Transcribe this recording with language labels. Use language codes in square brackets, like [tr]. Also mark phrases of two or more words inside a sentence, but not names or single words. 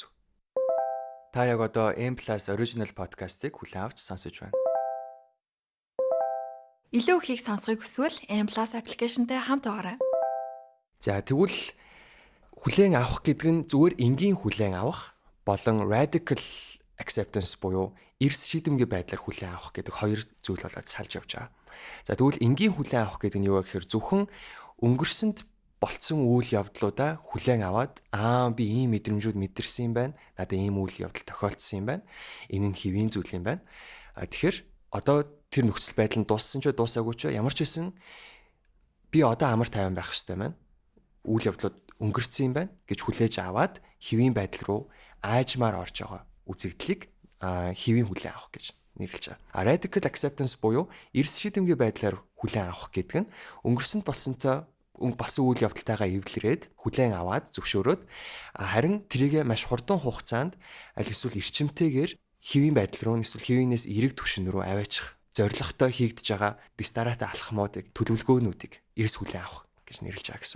[mn] Та яг одоо M+ Original podcast-ыг хүлээн авч сонсож байна. Илүү ихийг сонсохыг хүсвэл M+ application-тэй хамт байгаарай. За тэгвэл хүлээн авах гэдэг нь зүгээр энгийн хүлээн авах болон [en] radical acceptance [mn] буюу эрс шийдэмгий байдлаар хүлээн авах гэдэг хоёр зүйл болоод салж явж байгаа. За тэгвэл энгийн хүлээн авах гэдэг нь юу вэ гэхээр зөвхөн өнгөрсөнд болцсон үйл явдлуудаа хүлээн аваад би ийм мэдрэмжүүд мэдэрсэн юм байна. Надад ийм үйл явдал тохиолдсон юм байна. Энэ нь хэвийн зүйл юм байна. Тэгэхээр одоо тэр нөхцөл байдал нь дууссан ч дуусаагүй ч ямар ч байсан би одоо амар тайван байх хэрэгтэй байна. Үйл явдлууд өнгөрцөн юм байна гэж хүлээж аваад хэвийн байдал руу аажмаар орж байгаа үзэгдлийг хэвийн хүлээн авах гэж нэрлэж байгаа. [en] Radical acceptance [mn] буюу эрс шийдэмгий байдлаар хүлээн авах гэдэг нь өнгөрсөнд болсон үйл явдалтайгаа эвлэрээд хүлээн аваад зөвшөөрөөд харин тэрийг маш хурдан хугацаанд аль эсвэл эрчимтэйгээр хэвийн байдал руу эсвэл хэвийнээс эерэг түвшин рүү аваачих зорилготой хийгдэж байгаа дистаратай алхмуудыг төлөвлөгөөнүүдийг эрс хүлээн авах гэж нэрлэж байгаа гэсэн үг.